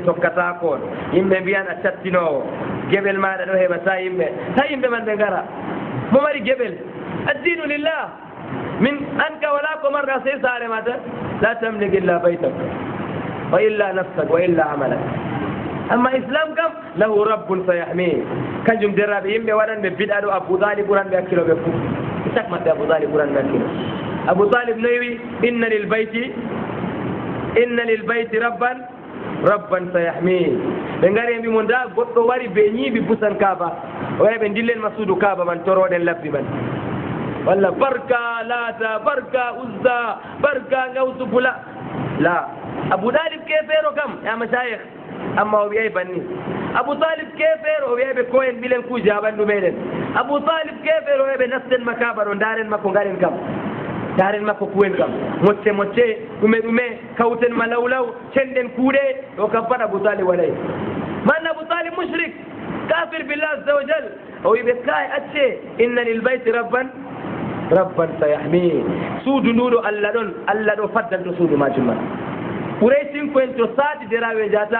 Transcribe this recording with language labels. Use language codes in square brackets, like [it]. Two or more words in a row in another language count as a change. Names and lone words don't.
[ff] tokkata kon yimɓe mbiyan a cattinowo geɓel maɗa ɗo heɓata yimɓe ta yimɓe man ɓe gara mo mari geɓel [ar] الدين لله [ff] min an ka wala ko marɗa sey saare ma tan [ar] لا تملك إلا بيتك وإلا نفسك وإلا عملك [ff] amma islam kam [ar] له رب سيحميه [ff] kanjum derraɓe yimɓe waɗanɓe biɗa ɗo Abu Talib ɓuranɓe hakkiloɓe fo sak maɓɓe Abu Talib ɓuranɓe hakkilo Abu Talib noyi wi inna [ar] للبيت ربا سيحميه [ff] ɓe ngari mbimo nda goɗɗo wari be ñiiɓi busan Kaaba o yahi ɓe dillen ma suudu Kaaba man toroɗen labbi man walla barka laata barka uzza barka gawsu fula la Abu Talib kefeero kam [ar] يا مشايخ [ff] amma o wiyay banni Abu Talib kefeero o wiya ɓe ko en ɓilen kuuje ha ɓanndu meɗen Abu Talib kefeero o wiya ɓe nasten ma Kaaba ɗo ndaren makko ngaren kam daren makko kuwen kam mocce ɗume kawten ma lawlaw cenɗen kuuɗe o kam pat Abu Talib waɗay man Abu Talib mushrik [ar] كافر بالله عز وجل [ff] o wiɓe kay acce [ar] إن للبيت ربا سيحميه [ff] suudu nduɗo Allah ɗo faddanto suudu majum man Quraysh cinko en to saati derawe jata